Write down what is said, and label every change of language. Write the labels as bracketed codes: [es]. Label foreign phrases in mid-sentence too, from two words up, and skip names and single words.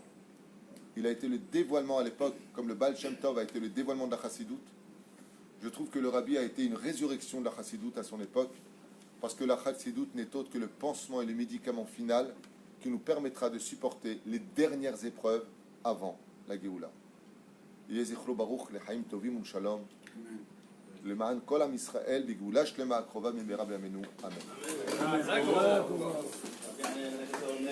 [fr] Il a été le dévoilement à l'époque, comme le Baal Shem Tov a été le dévoilement de la Chassidoute. Je trouve que le Rabbi a été une résurrection de la Chassidoute à son époque, parce que la Chassidoute n'est autre que le pansement et le médicament final qui nous permettra de supporter les dernières épreuves avant la Géoula. [he] זכרו ברוך, לחיים טובים שלום. למען כל עם ישראל בגאולה שלמה הקרובה במהרה בימינו אמן.